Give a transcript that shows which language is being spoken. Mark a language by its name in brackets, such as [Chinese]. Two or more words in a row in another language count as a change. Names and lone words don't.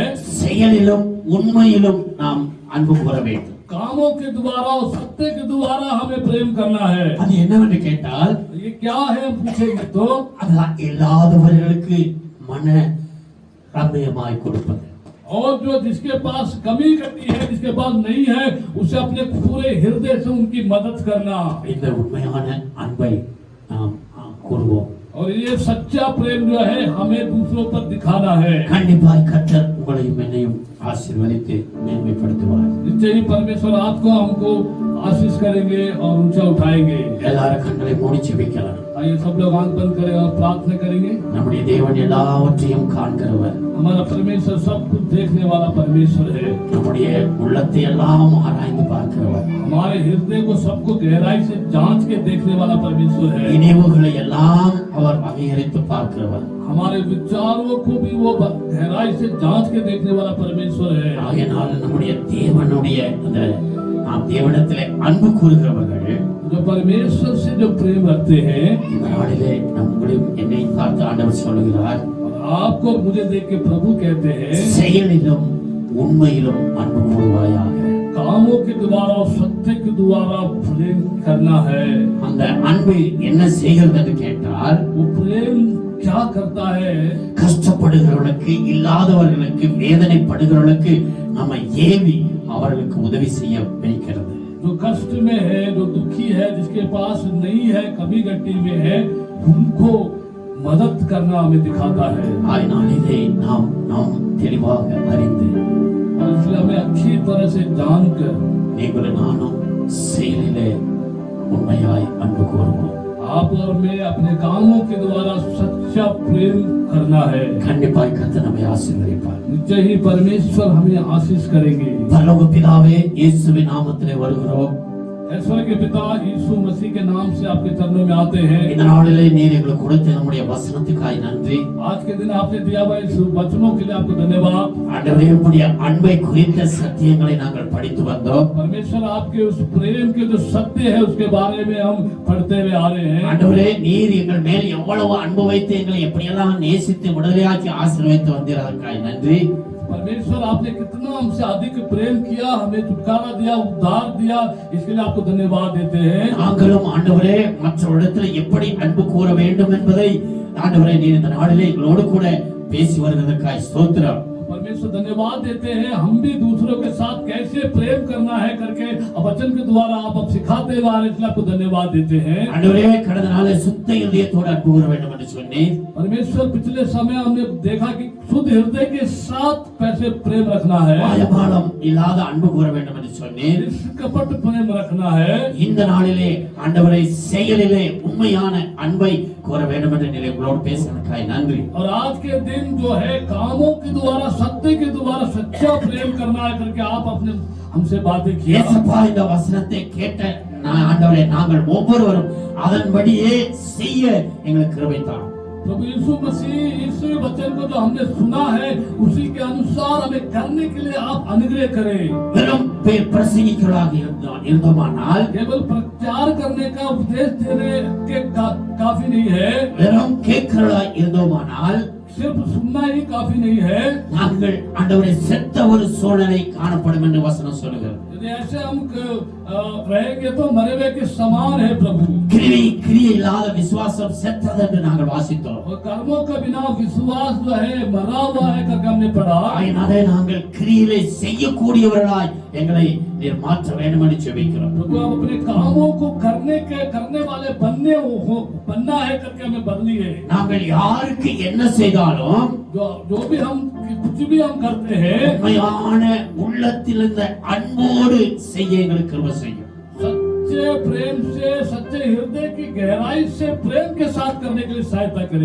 [Tamil] செயலிலும் உண்மையிலும் நாம் அன்பு கூற வேண்டும். [Hindi] कामों के द्वारा और सत्य के द्वारा हमें प्रेम करना है। [Tamil] அது என்னவென்று கேட்டால், [Hindi] ये क्या है हम पूछेंगे तो [Tamil] அதான் இல்லாதவர்களுக்கு மன ரம்யமாய் கொடுப்பது. [Hindi] और जो जिसके पास कमी घटी है, जिसके पास नहीं है, उसे अपने पूरे हृदय से उनकी मदद करना। [Tamil] இந்த உண்மையான அன்பை நாம் கூறுவோம். [Hindi] और ये सच्चा प्रेम जो है हमें दूसरों पर दिखाना है। [Tamil] கண்டிப்பாய் கர்த்தர் உங்களையும் என்னையும் ஆசீர்வதித்து மேன்மைப்படுத்துவார். [Hindi] निश्चय ही परमेश्वर आपको हमको आशीष करेंगे और ऊंचा उठाएंगे। [Tamil] எல்லாரும் கண்களை மூடி ஜெபிக்கலாம். [Hindi] आइए सब लोग आंख बंद करें और प्रार्थना करेंगे। [Tamil] நம்முடைய தேவன் எல்லாவற்றையும் காண்கிறவர். [Hindi] हमारा परमेश्वर सब कुछ देखने वाला परमेश्वर है। [Tamil] நம்முடைய உள்ளத்தை எல்லாம் ஆராய்ந்து பார்க்கிறவர். [Hindi] हमारे हृदय को सबको गहराई से जांच के देखने वाला परमेश्वर है। [Tamil] நினைவுகளை எல்லாம் அவர் வகையறித்து பார்க்கிறவர். [Hindi] हमारे विचारों को भी वो गहराई से जांच के देखने वाला परमेश्वर है। [Tamil] ஆகையால் நம்முடைய தேவனுடைய அந்த நாம் தேவனிடத்திலே அன்பு கூறுகிறவர்கள் [Hindi] जो परमेश्वर से जो प्रेम रखते हैं, [Tamil] இந்த நாளிலே நம்மளையும் என்னை பார்த்து ஆண்டவர் சொல்லுகிறார், [Hindi] आपको और मुझे देख के प्रभु कहते हैं [Tamil] செயலிலும் உண்மையிலும் அன்பு கூறுவாயாக. [Hindi] कामों के द्वारा और सत्य के द्वारा प्रेम करना है। [Tamil] அந்த அன்பு என்ன செய்கிறது என்று கேட்டால், [Hindi] वो प्रेम क्या करता है? [Tamil] கஷ்டப்படுகிறவர்களுக்கு, இல்லாதவர்களுக்கு, வேதனைப்படுகிறவர்களுக்கு நம்ம ஏவி அவர்களுக்கு உதவி செய்ய வைக்கிறது. [Hindi] जो कष्ट में है, जो दुखी है, जिसके पास नहीं है, कमी घटी में है, उनको मदद करना हमें दिखाता है। [Tamil] ஆயினால் இதை நாம் தெளிவாக அறிந்து, [Hindi] और इसलिए हमें अच्छी तरह से जानकर [Tamil] நீங்களும் நானும் செயலிலே உண்மையாய் அன்பு கூறுவோம். [Hindi] आप और मैं अपने कामों के द्वारा सच्चा प्रेम करना है। [Tamil] கண்டிப்பாய் கர்த்தர் நம்மை ஆசீர்வதிப்பார். [Hindi] निश्चय ही परमेश्वर हमें आशीष करेंगे। [Tamil] பரலோக பிதாவே, இயேசுவின் நாமத்திலே வருகிறோம். [Hindi] ईश्वर के पिता यीशु मसीह के नाम से आपके चरणों में आते हैं। [Tamil] இந்த நாளிலே நீர் எங்களுக்கு கொடுத்த நம்முடைய வசனத்துக்காய் நன்றி. [Hindi] आज के दिन आपने दिया हुआ इस वचनों के लिए आपको धन्यवाद। [Tamil] ஆண்டவரே, உம்முடைய அன்பை குறித்த சத்தியங்களை நாங்கள் படித்து வந்தோம். [Hindi] परमेश्वर आपके उस प्रेम के जो सत्य है उसके बारे में हम पढ़ते हुए आ रहे हैं। [Tamil] ஆண்டவரே, நீர் எங்கள் மேல் எவ்வளவு அன்பு வைத்து எங்களை எப்படியெல்லாம் நேசித்து விடுதலையாக்கி ஆசீர்வதித்து வந்தீர், அதற்காய் நன்றி. [Hindi] परमेश्वर आपने कितना हमसे अधिक प्रेम किया, हमें छुटकारा दिया, उद्धार दिया, इसके लिए आपको धन्यवाद देते हैं। [Tamil] நாங்களும் ஆண்டவரே மற்றவரிடத்தில் எப்படி அன்பு கூற வேண்டும் என்பதை ஆண்டவரே நீர் இந்த நாளிலே எங்களோடு கூட பேசி வருவதற்காய் ஸ்தோத்திரம். [Hindi] परमेश्वर धन्यवाद देते हैं, हम भी दूसरों के साथ कैसे प्रेम करना है करके वचन के द्वारा आप अब सिखाते जा रहे हैं, इसलिए आपको धन्यवाद देते हैं। [Tamil] ஆண்டவரே கடந்த நாளே சுத்த இதயத்தோடு அன்பு கூற வேண்டும் என்று சொன்னேன். [Hindi] परमेश्वर पिछले समय हमने देखा कि शुद्ध हृदय के साथ कैसे प्रेम रखना है, [Tamil] மாயமாலம் இல்லாத அன்பு கூற வேண்டும் என்று சொன்னேன். [Hindi] कपट प्रेम रखना है। [Tamil] இந்த நாளிலே ஆண்டவரை செயலிலே உண்மையான அன்பை கூற வேண்டும் என்று நிலை உங்களோடு பேசுவதற்காக நன்றி. [Hindi] और आज के दिन जो है कामों के द्वारा सत्य के द्वारा सच्चा प्रेम करना है करके आप अपने हमसे बातें किया। [Tamil] இயேசுப்பா இந்த வசனத்தை கேட்ட ஆண்டவரே நாங்கள் ஒவ்வொருவரும் அதன்படியே செய்ய எங்களுக்கு கிருபை தாரும். [Hindi] प्रभु यीशु मसीह इस वचन को जो हमने सुना है उसी के अनुसार हमें करने के लिए आप अनुग्रह करें। [Tamil] வெறும் பிரசங்கிகளாக இருந்தோமானால், [Hindi] केवल प्रचार करने का उपदेश देने के काफी नहीं है, [Tamil] வெறும் கேட்கிறவர்களாக இருந்தோமானால் [Hindi] सिर्फ सुनना ही काफी नहीं है। [Tamil] நாங்கள் ஆண்டவரை செத்த ஒரு சூழ்நிலை காணப்படும் என்று வசனம் சொல்லுகிறது. [Hindi] यदि ऐसे हम रहेंगे तो मरे हुए के समान है प्रभु। [Tamil] கிரியை இல்லாத விசுவாசம் செத்தது என்று நாங்கள் வாசித்தோம். [Hindi] और कर्मों का बिना विश्वास जो है मरा हुआ है करके हमने पढ़ा। [Tamil] ஆயினாலே நாங்கள் கிரியை செய்யக்கூடியவர்களாய் எங்களை நீர் மாற்ற வேண்டும் என்று ஜெபிக்கிறோம். [Hindi] प्रभु आप अपने कामों को करने वाले बनना है करके हमें बदलिए। [Tamil] நாங்கள் யாருக்கு என்ன செய்தாலும் [Hindi] जो भी हम कुछ भी हम करते हैं [Tamil] உண்மையான உள்ளத்திலிருந்த அன்போடு செய்ய எங்களுக்கு கிருபை செய்யும். [Hindi] सच्चे प्रेम से, सच्चे हृदय की गहराई से प्रेम के साथ करने के लिए सहायता करें।